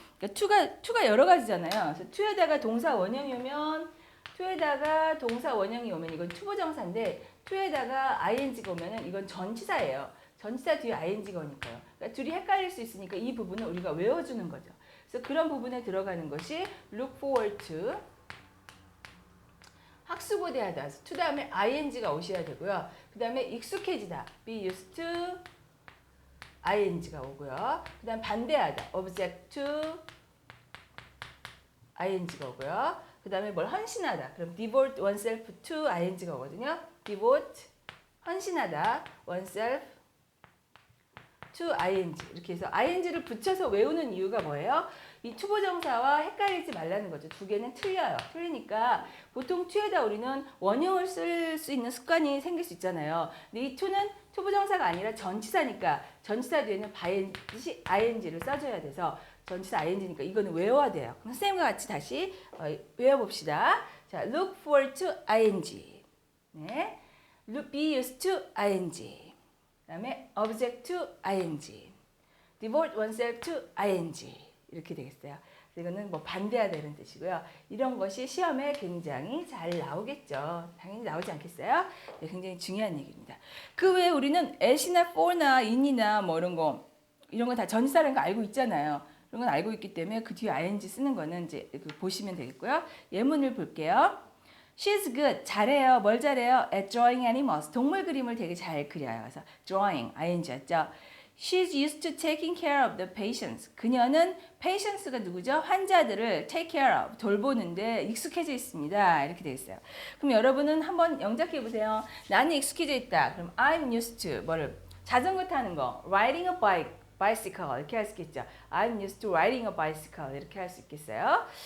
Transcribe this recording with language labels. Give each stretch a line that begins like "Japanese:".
Korean: 그러니까 to가 여러 가지잖아요. 그래서 to에다가 동사 원형이 오면 to에다가 동사 원형이 오면 이건 투부정사인데 to에다가 ing가 오면은 이건 전치사예요. 전치사 뒤에 ing가 오니까요. 그러니까 둘이 헷갈릴 수 있으니까 이 부분을 우리가 외워주는 거죠. 그래서 그런 부분에 들어가는 것이 look forward to 학수고대하다. to 다음에 ing가 오셔야 되고요. 그 다음에 익숙해지다. be used to ing가 오고요. 그 다음 반대하다. object to ing가 오고요. 그 다음에 뭘 헌신하다. 그럼 devote oneself to ing가 오거든요. devote 헌신하다. oneself to ing 이렇게 해서 ing를 붙여서 외우는 이유가 뭐예요? 이 투부정사와 헷갈리지 말라는 거죠. 두 개는 틀려요. 틀리니까 보통 to에다 우리는 원형을 쓸 수 있는 습관이 생길 수 있잖아요. 근데 이 to는 투부정사가 아니라 전치사니까 전치사 뒤에는 반드시 ing를 써줘야 돼서 전치사 ing니까 이거는 외워야 돼요. 선생님과 같이 다시 외워봅시다. 자, look forward to ing. 네, be used to ing. 그다음에 object to ing. devote oneself to ing. 이렇게 되겠어요. 이거는 뭐 반대하다는 뜻이고요. 이런 것이 시험에 굉장히 잘 나오겠죠. 당연히 나오지 않겠어요? 네, 굉장히 중요한 얘기입니다. 그 외에 우리는 at이나 for나 in이나 뭐 이런 거 다 전치사라는 거 알고 있잖아요. 이런 건 알고 있기 때문에 그 뒤에 ing 쓰는 거는 이제 보시면 되겠고요. 예문을 볼게요. She's good. 잘해요. 뭘 잘해요? At drawing animals. 동물 그림을 되게 잘 그려요. 그래서 drawing, ing였죠.
English: She's used to taking care of the patients.
Korean: 그녀는 patients가 누구죠? 환자들을 take care of, 돌보는데 익숙해져 있습니다. 이렇게 되어 있어요. 그럼 여러분은 한번 영작해 보세요. 나는 익숙해져 있다. 그럼 I'm used to 뭐를? 자전거 타는 거. Riding a bicycle 이렇게 할 수 있겠죠.
English: I'm used to riding a bicycle 이렇게 할 수 있겠어요.